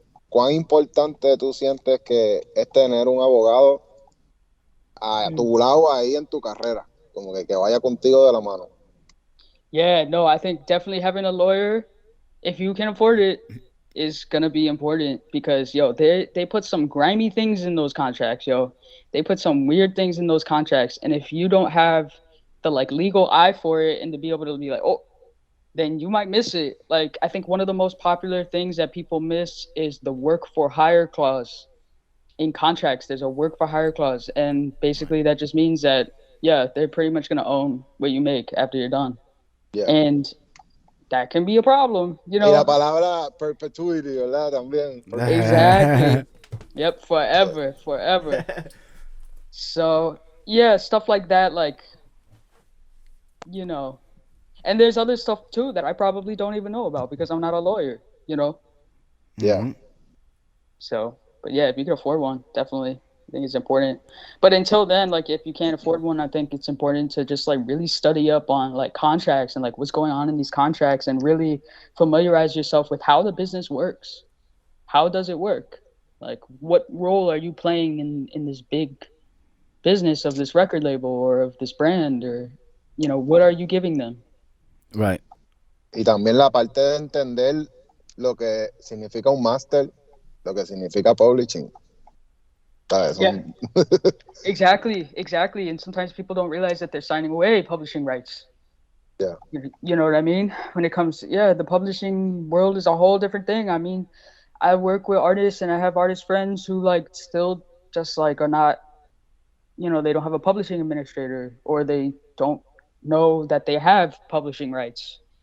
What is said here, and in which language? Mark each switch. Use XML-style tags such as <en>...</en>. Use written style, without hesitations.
<es>¿Cuán importante tú sientes que es tener un abogado a tu lado ahí en tu carrera? Como que vaya contigo de la mano.</es> <en>Yeah, no, I think definitely having a lawyer, if you can afford it, is gonna be important because yo, they put some grimy things in those contracts, yo. They put some weird things in those contracts, and if you don't have the like legal eye for it and to be able to be like, oh, then you might miss it. Like I think one of the most popular things that people miss is the work for hire clause in contracts. There's a work for hire clause, and Right. basically that just means that yeah, they're pretty much gonna own what you make after you're done, Yeah. and that can be a problem,</en> <es>Y la palabra perpetuity, ¿verdad? También.</es> <en>Exactly. Yep, forever, forever. So yeah, stuff like that, like you know, and there's other stuff too that I probably don't even know about because I'm not a lawyer. Yeah. Mhm. So, but yeah, if you can afford one, definitely, I think it's important. But until then, like if you can't afford one, I think it's important to just like really study up on like contracts and like what's going on in these contracts and really familiarize yourself with how the business works. How does it work? Like what role are you playing in this big business of this record label or of this brand or what are you giving them? Right.</en> <es>Y también la parte de entender lo que significa un máster, lo que significa publishing. ¿Sabes?</es> <en>Yeah, exactly. And sometimes people don't realize that they're signing away publishing rights. Yeah. You know what I mean? When it comes to, yeah, the publishing world is a whole different thing. I mean, I work with artists and I have artist friends who like still just like are not, they don't have a publishing administrator or they don't know that they have publishing rights.</en>